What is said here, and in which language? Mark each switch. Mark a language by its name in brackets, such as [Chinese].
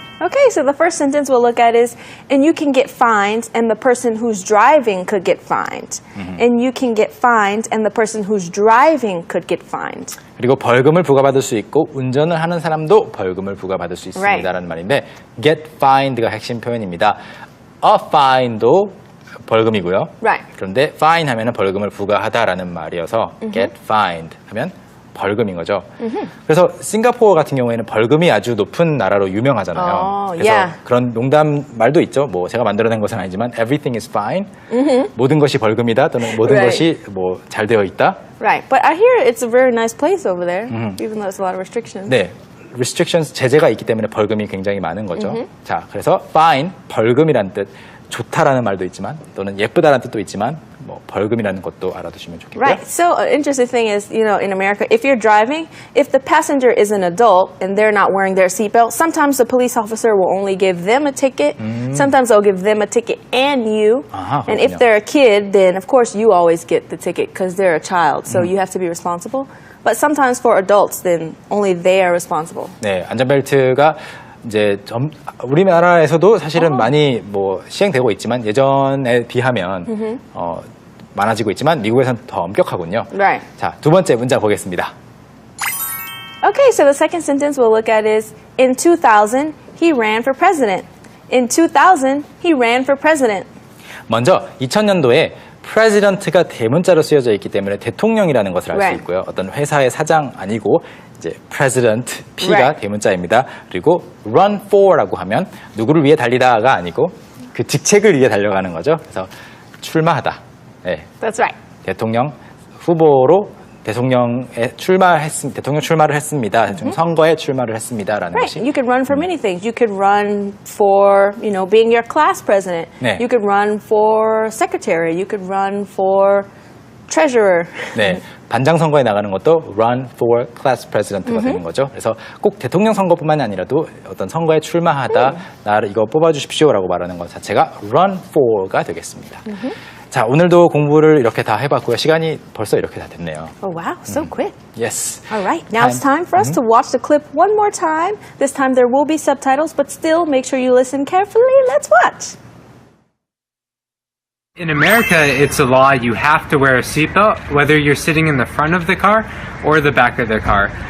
[English] Okay, so the first sentence we'll look at is, and you can get fined, and the person who's driving could get fined. And you can get fined, and the person who's driving could get fined. [Korean] 그리고 벌금을 부과받을 수 있고 운전을 하는 사람도 벌금을 부과받을 수 있습니다라는 말인데 [English] get fined [Korean] 가 핵심 표현입니다. A fine도 벌금이고요. [English] Right. [Korean] 그런데 fine 하면은 벌금을 부과하다라는 말이어서 [English] get fined [Korean] 하면 벌금인 거죠. 그래서 싱가포르 같은 경우에는 벌금이 아주 높은 나라로 유명하잖아요. 그래서 그런 농담 말도 있죠. 제가 만들어낸 것은 아니지만 [English] everything is fine. [Korean] 모든 것이 벌금이다 또는 모든 것이 잘 되어 있다. [English] Right, but I hear it's a very nice place over there, even though there's a lot of restrictions. [Korean] 네, restrictions 제재가 있기 때문에 벌금이 굉장히 많은 거죠. 자, 그래서 fine 벌금이란 뜻, 좋다라는 말도 있지만 또는 예쁘다라는 뜻도 있지만 벌금이라는 것도 알아두시면 좋겠고요. [English] Right. So an interesting thing is, in America, if you're driving, if the passenger is an adult and they're not wearing their seatbelt, sometimes the police officer will only give them a ticket. Sometimes they'll give them a ticket and you. And if they're a kid, then of course you always get the ticket because they're a child. So you have to be responsible. But sometimes for adults, then only they are responsible. [Korean] 네, 안전벨트가 이제 우리나라에서도 사실은 많이 시행되고 있지만 예전에 비하면 많아지고 있지만 미국에서는 더 엄격하군요. [English] Right. [Korean] 자, 두 번째 문장 보겠습니다. [English] Okay, so the second sentence we'll look at is, in 2000, he ran for president. In 2000, he ran for president. [Korean] 먼저 2000년도에 president가 대문자로 쓰여져 있기 때문에 대통령이라는 것을 알 수 [English] Right. [Korean] 있고요. 어떤 회사의 사장 아니고 이제 president, P가 [English] Right. [Korean] 대문자입니다. 그리고 run for라고 하면 누구를 위해 달리다가 아니고 그 직책을 위해 달려가는 거죠. 그래서 출마하다. 네, [English] That's right. [Korean] 대통령 후보로 대통령 출마를 했습니다. 선거에 출마를 했습니다라는 [English] Right. [Korean] 것이. [English] You could run for many things. You could run for, being your class president. [Korean] 네. [English] You could run for secretary. You could run for treasurer. [Korean] 네, 반장 선거에 나가는 것도 [English] run for class president [Korean] 가 되는 거죠. 그래서 꼭 대통령 선거뿐만이 아니라도 어떤 선거에 출마하다 나를 이거 뽑아주십시오라고 말하는 것 자체가 run for가 되겠습니다. 자, 오늘도 공부를 이렇게 다 해봤고요. 시간이 벌써 이렇게 다 됐네요. [English] Oh, wow. So quick. Yes. All right. Now it's time for us to watch the clip one more time. This time there will be subtitles, but still make sure you listen carefully. Let's watch. In America, it's a law you have to wear a seatbelt, whether you're sitting in the front of the car or the back of the car.